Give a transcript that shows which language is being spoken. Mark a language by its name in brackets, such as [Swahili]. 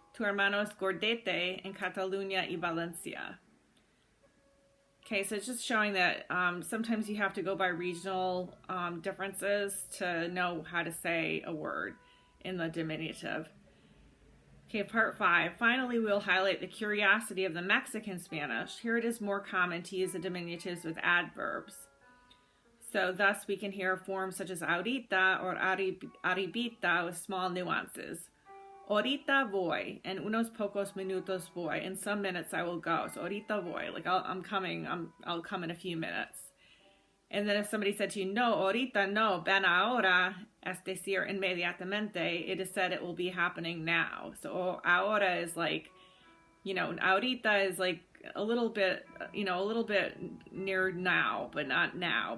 [Spanish] Tu hermano es gordete in Catalunya y Valencia. [English] Okay, so it's just showing that sometimes you have to go by regional differences to know how to say a word in the diminutive. Okay, part 5. Finally, we'll highlight the curiosity of the Mexican Spanish. Here it is more common to use the diminutives with adverbs. So thus we can hear forms such as ahorita or arribita with small nuances. [Spanish] Ahorita voy, en unos pocos minutos voy. [English] In some minutes I will go. So [Spanish] ahorita voy, [English] like I'm coming, I'll come in a few minutes. And then if somebody said to you, [Spanish] no, ahorita no, ven ahora, es decir, inmediatamente, [English] it is said it will be happening now. So ahora is like, you know, ahorita is like a little bit, you know, a little bit near now, but not now.